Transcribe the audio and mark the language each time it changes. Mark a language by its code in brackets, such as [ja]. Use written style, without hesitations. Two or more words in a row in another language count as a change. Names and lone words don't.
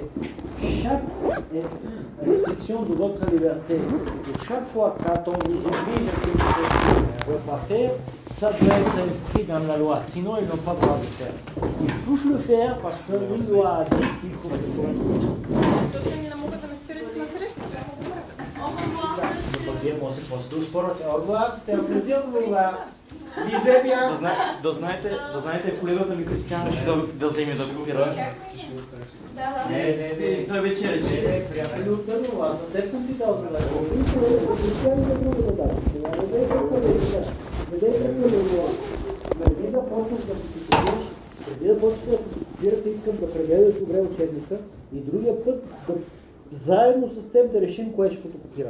[fr] Chaque restriction de votre liberté, chaque fois quand on vous oblige à quelque chose que vous ne pouvez pas faire, ça doit être inscrit dans la loi, sinon ils n'ont pas le droit de le faire. Ils peuvent le faire parce qu'une loi a dit qu'ils peuvent le faire. Moi, c'est [bg] просто да спорите. [fr] Au revoir, c'était un plaisir de vous voir. Lisez bien. [bg] Да знаете колегата ми Кристиян ще да вземе да копира. Не. Той вече рече. Приятели от Търново, аз на теб съм ти дал за да Кристиян за друго да дадеш. Преди да почнеш да фотокопираш, преди да почнеш да фотокопирате, искам да прегледаш добре учебника и другия път заедно с теб да решим кое ще фотокопираме.